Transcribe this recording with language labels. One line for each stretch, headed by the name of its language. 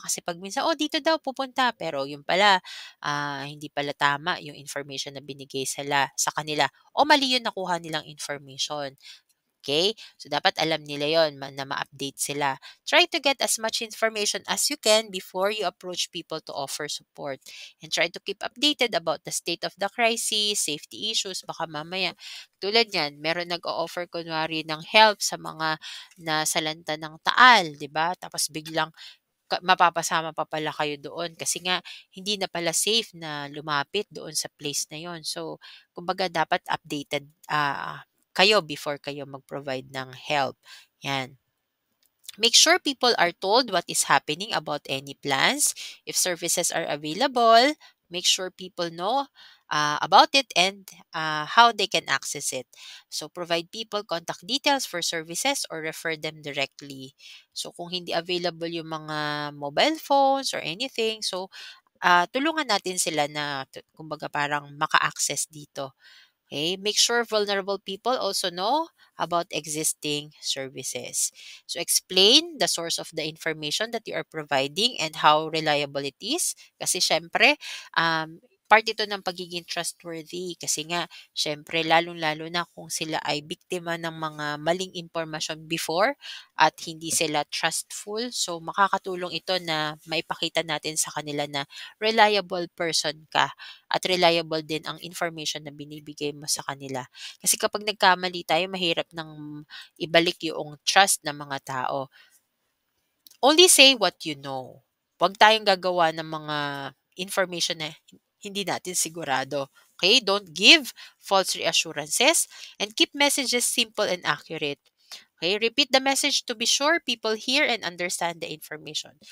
Filipino: Kasi 'pag minsan, "Oh, dito daw pupunta," pero yun pala, hindi pala tama yung information na binigay sa kanila o mali yung nakuha nilang information. Okay? So, dapat alam nila yon na ma-update sila.
English: Try to get as much information as you can before you approach people to offer support. And try to keep updated about the state of the crisis, safety issues.
Filipino: Baka mamaya, tulad yan, meron nag-o-offer kunwari ng help sa mga nasalanta ng taal, di ba? Tapos biglang mapapasama pa pala kayo doon kasi nga hindi na pala safe na lumapit doon sa place na yon. So, kumbaga dapat updated kayo before kayo mag-provide ng help. Yan.
English: Make sure people are told what is happening about any plans. If services are available, make sure people know about it and how they can access it. So, provide people contact details for services or refer them directly.
Filipino: So, kung hindi available yung mga mobile phones or anything, so tulungan natin sila na kumbaga parang maka-access dito.
English: Okay, make sure vulnerable people also know about existing services. So explain the source of the information that you are providing and how reliable it is.
Filipino: Kasi syempre, part ito ng pagiging trustworthy. Kasi nga, syempre, lalong-lalo na kung sila ay biktima ng mga maling impormasyon before at hindi sila trustful. So makakatulong ito na maipakita natin sa kanila na reliable person ka at reliable din ang information na binibigay mo sa kanila. Kasi kapag nagkamali tayo, mahirap nang ibalik yung trust ng mga tao.
English: Only say what you know.
Filipino: Huwag tayong gagawa ng mga information na hindi natin sigurado.
English: Okay? Don't give false reassurances and keep messages simple and accurate. Okay, repeat the message to be sure people hear and understand the information.